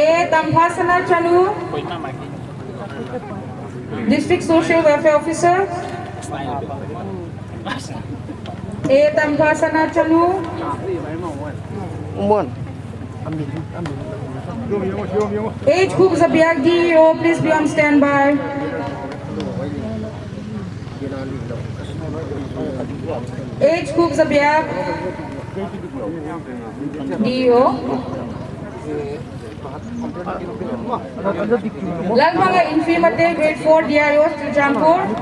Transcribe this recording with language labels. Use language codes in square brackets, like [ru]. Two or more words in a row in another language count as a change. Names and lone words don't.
[en] Tamphasana Chanu, District Social Welfare Officer. A. Tamphasana Chanu. H. Khub Zabiak DEO, please be on standby. H. Khub Zabiak DEO. Lalbanga Infirmate, grade 4 DIO, Chuchanpur.